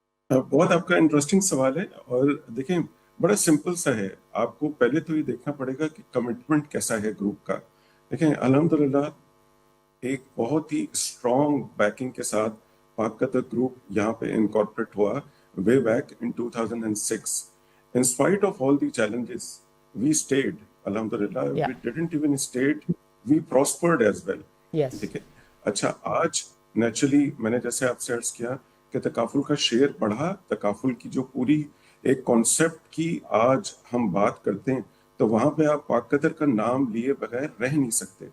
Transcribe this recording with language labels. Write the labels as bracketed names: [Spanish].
[Urdu] بہت آپ کا انٹرسٹنگ سوال ہے, اور دیکھیں بڑا سمپل سا ہے. آپ کو پہلے تو یہ دیکھنا پڑے گا کہ کمٹمنٹ کیسا ہے گروپ کا. دیکھیں الحمدللہ ایک بہت ہی اسٹرانگ بیکنگ کے ساتھ پاک قطر گروپ یہاں پہ انکارپوریٹ ہوا [English] way back in 2006. In spite of all the challenges, we stayed. Alhamdulillah, Yeah. we didn't even stayed. We prospered as well. Yes. [Urdu] ٹھیک ہے. اچھا, آج نیچرلی میں نے جیسے آپ سے عرض کیا کہ تکافل کا شیئر بڑھا, تکافل کی جو پوری ایک کانسیپٹ کی آج ہم بات کرتے ہیں تو وہاں پہ آپ پاک قطر کا نام لیے بغیر رہ نہیں سکتے.